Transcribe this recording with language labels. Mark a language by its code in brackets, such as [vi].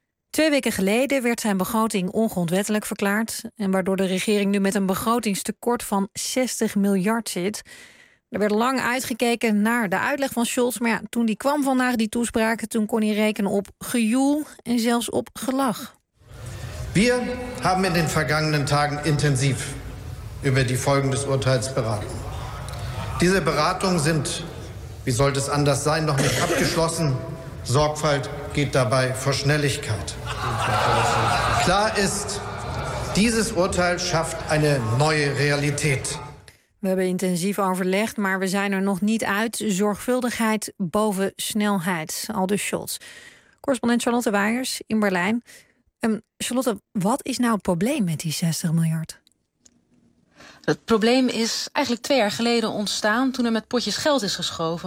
[nl] 2 weken geleden werd zijn begroting ongrondwettelijk verklaard en waardoor de regering nu met een begrotingstekort van 60 miljard zit. Er werd lang uitgekeken naar de uitleg van Scholz, maar toen die kwam vandaag die toespraak, toen kon hij rekenen op gejoel en zelfs op gelach. [de] Wir haben in den vergangenen Tagen intensiv über die Folgen des Urteils beraten. Diese Beratungen sind, wie sollte es anders sein, noch nicht abgeschlossen. Sorgfalt geht dabei vor Schnelligkeit. Klar ist, dieses Urteil schafft eine neue Realität. [nl] We hebben intensief overlegd, maar we zijn er nog niet uit. Zorgvuldigheid boven snelheid, aldus Scholz. Correspondent Charlotte Weijers in Berlijn. Charlotte, wat is nou het probleem met die 60 miljard? Het probleem is eigenlijk 2 jaar geleden ontstaan toen er met potjes geld is geschoven.